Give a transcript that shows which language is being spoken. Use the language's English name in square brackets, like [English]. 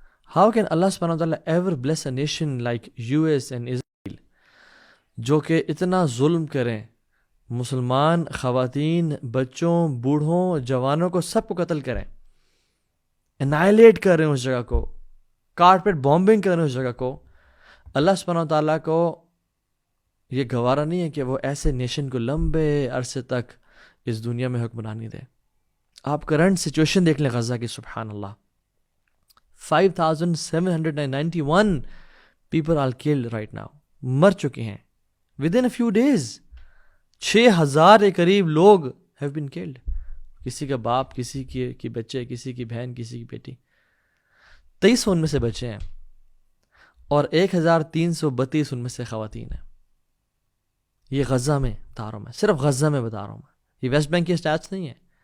[English] How can Allah سبحانہ وتعالی ever bless a nation like US and Israel [Urdu] جو کہ اتنا ظلم کریں، مسلمان خواتین، بچوں، بوڑھوں، جوانوں کو سب کو قتل کریں، انائلیٹ کر رہے ہیں اس جگہ کو، کارپیٹ بامبنگ کر رہے ہیں اس جگہ کو. اللہ سبحانہ وتعالیٰ کو یہ گوارا نہیں ہے کہ وہ ایسے نیشن کو لمبے عرصے تک اس دنیا میں حکمرانی دے. آپ کرنٹ سچویشن دیکھ لیں غزہ کی، سبحان اللہ. [English] 5791 people are killed right now، [Urdu] مر چکے ہیں [English] within a few days. [Urdu] 6000 کے قریب لوگ [English] have been killed. [Urdu] کسی کا باپ، کسی کی بچے، کسی کی بہن، کسی کی بیٹی. 23 ان میں سے بچے ہیں اور 1332 ان میں سے خواتین ہیں. یہ غزہ میں بتا رہا ہوں میں، صرف غزہ میں بتا رہا ہوں میں، یہ ویسٹ بینک کے اسٹیٹس نہیں ہیں.